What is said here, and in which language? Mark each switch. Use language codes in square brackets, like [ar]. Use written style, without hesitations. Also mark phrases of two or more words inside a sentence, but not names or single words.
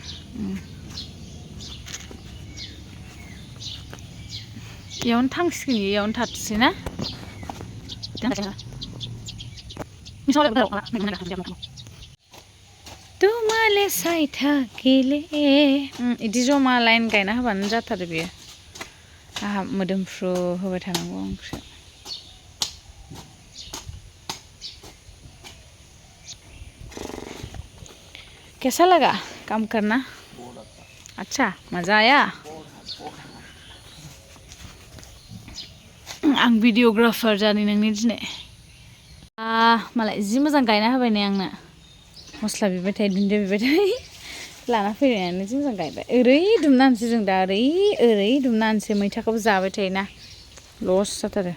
[brx] इयावनो थांसिगोन इयावनो थाथोंसै ना तुमाले साइथा गेले इदि जमा लाइन गायना होबानो जाथारो बेयो आहा मोदोमफ्रु होबाय थानांगौ ओंख्रि [hi] कैसा लगा काम करना अच्छा मजा आया [brx] आं भिडियोग्राफार जानि नोंनि दिनै मालाय जि मोजां गायना होबाय नै आंनो मस्ला बिबाय थायो दुन्दिया बिबाय थायो लाना फैनायानो जि मोजां गायबाय ओरै दुमना होनोसै जों दा ओरै दुमना होनोसै मैथाखौबो जाबाय थायोना लस जाथारो